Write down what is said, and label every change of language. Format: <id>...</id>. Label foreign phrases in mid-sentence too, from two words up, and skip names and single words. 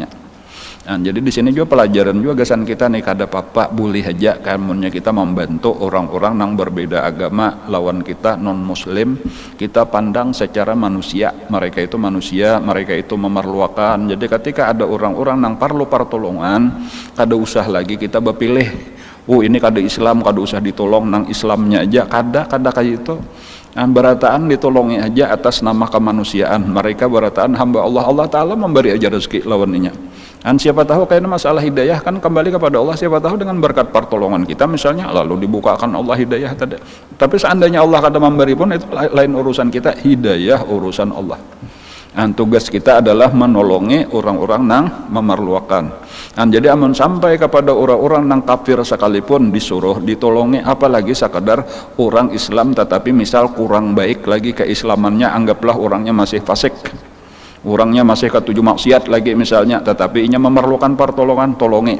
<bjn>Jadi di sini juga pelajaran juga gasan kita nih, kada apa-apa boleh aja kamunya kita membantu orang-orang yang berbeda agama lawan kita non muslim, kita pandang secara manusia, mereka itu manusia, mereka itu memerlukan. Jadi ketika ada orang-orang yang perlu pertolongan, kada usah lagi kita berpilih ini kada Islam kada usah ditolong nang Islamnya aja, kada kayak itu. Barataan ditolongi aja atas nama kemanusiaan. Mereka barataan hamba Allah Ta'ala memberi aja rezeki lawannya. Siapa tahu kayaknya masalah hidayah kan kembali kepada Allah, siapa tahu dengan berkat pertolongan kita misalnya lalu dibukakan Allah hidayah tadi. Tapi seandainya Allah kada memberi pun itu lain urusan kita, hidayah urusan Allah. Tugas kita adalah menolongi orang-orang nang memerlukan. Jadi amun sampai kepada orang-orang nang kafir sekalipun disuruh ditolongi, apalagi sekadar orang Islam tetapi misal kurang baik lagi keislamannya, anggaplah orangnya masih fasik, orangnya masih ketujuh maksiat lagi misalnya, tetapi inya memerlukan pertolongan, tolongi.</bjn>